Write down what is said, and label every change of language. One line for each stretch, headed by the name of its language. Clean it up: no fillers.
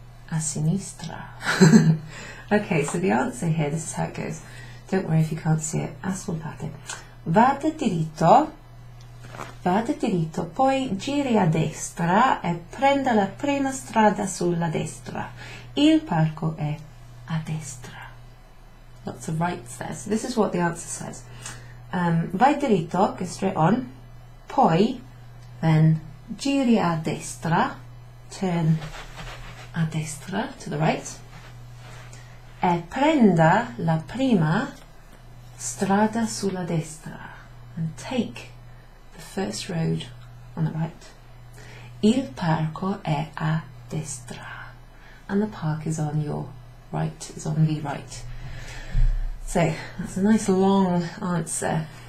English: A sinistra. Okay, so the answer here, this is how it goes. Don't worry if you can't see it.
Italian: Ascoltate. Vada diritto, poi giri a destra e prenda la prima strada sulla destra. Il parco è a destra.
English: Lots of rights there. So this is what the answer says.
Italian: Vai diritto,
English: go straight on. Poi, then,
Italian: giri a destra,
English: turn a destra, to the right.
Italian: E prenda la prima strada sulla destra.
English: And take the first road on the right.
Italian: Il parco è a destra.
English: And the park is on your right, is on the right. So, that's a nice long answer.